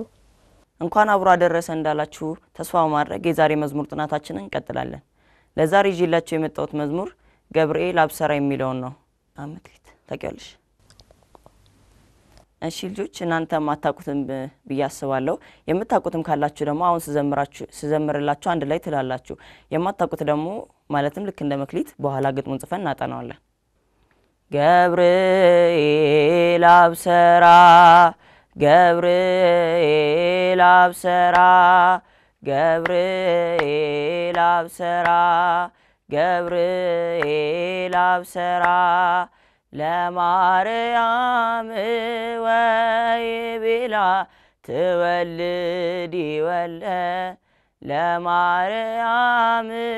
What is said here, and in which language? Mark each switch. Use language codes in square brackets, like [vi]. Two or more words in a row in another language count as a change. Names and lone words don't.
[am] እንኳን አብሮ አደረሰ እንዳላችሁ ተስፋ ማድረግ የዛሬ መዝሙር ጥናታችንን እንቀጥላለን ለዛሬ ይዤላችሁ የመጣሁት መዝሙር ገብርኤል አብሰራ የሚለው ነው አመክሊት ታውቂያለሽ እሺ ልጆች እናንተ ማታቁትም በያስባለሁ የምታቁትም ካላችሁ ደግሞ አሁን ስዘምርላችሁ አንድ ላይ ትላላችሁ የማታቁት ደግሞ ማለትም ልክ እንደ መክሊት በኋላ ግጥሙን ጽፈን እናጠናዋለን [gez] ገብርኤል አብሰራ ገብርኤል አብሰራ ገብርኤል አብሰራ ገብርኤል አብሰራ ለማርያም ወይቤላ ትወልድ ይወለ ለማርያም